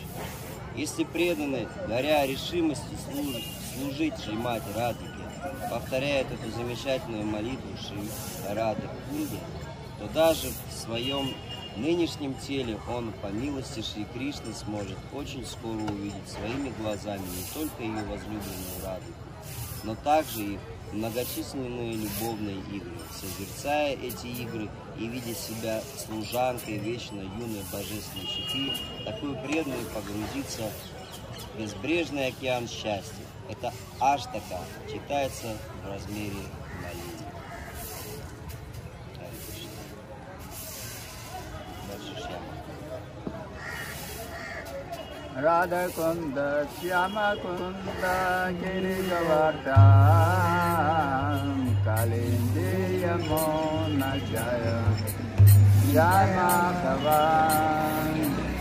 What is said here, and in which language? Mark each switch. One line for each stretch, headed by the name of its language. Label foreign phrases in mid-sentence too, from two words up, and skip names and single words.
Russian: Если преданный, горя решимостью служить Шримати Радхике, повторяет эту замечательную молитву Шри Рады Кунды, то даже в своем нынешнем теле он, по милости Шри Кришны, сможет очень скоро увидеть своими глазами не только ее возлюбленную Радхику, но также их многочисленные любовные игры. Созерцая эти игры и видя себя служанкой вечно юной божественной четы, такой преданный погрузится в безбрежный океан счастья. Это аштака читается в размере молитвы.
Sanskrit: Radha Kunda, Shyama Kunda, Girigavardhan, Kalindi Yamuna Jaya, Jaya Madhavan.